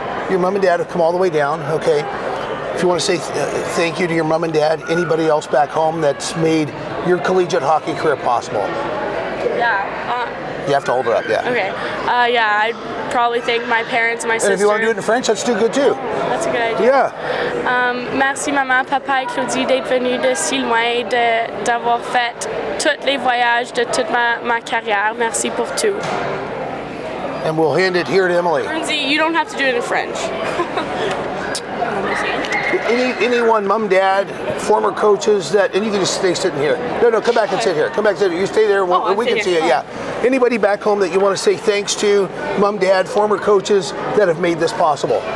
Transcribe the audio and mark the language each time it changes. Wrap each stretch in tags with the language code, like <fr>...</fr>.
<en>Your mom and dad have come all the way down, okay? If you want to say thank you to your mom and dad, anybody else back home that's made your collegiate hockey career possible. Yeah. You have to hold it up, yeah. Okay. I'd probably thank my parents, my sister. And if you want to do it in French, that's too good too. That's a good idea. Yeah.</en> <fr>Merci maman, papa et Claudie d'être venus de si loin, d'avoir fait tous les voyages de toute ma carrière. Merci pour tout.</fr> <en>And we'll hand it here to Emily. Lindsay, you don't have to do it in French. Anyone, mom, dad, former coaches that, and you can just stay sitting here. No, come back and sit here. Come back and sit here. You stay there. We can see you. Yeah. Anybody back home that you want to say thanks to, mom, dad, former coaches that have made this possible?</en>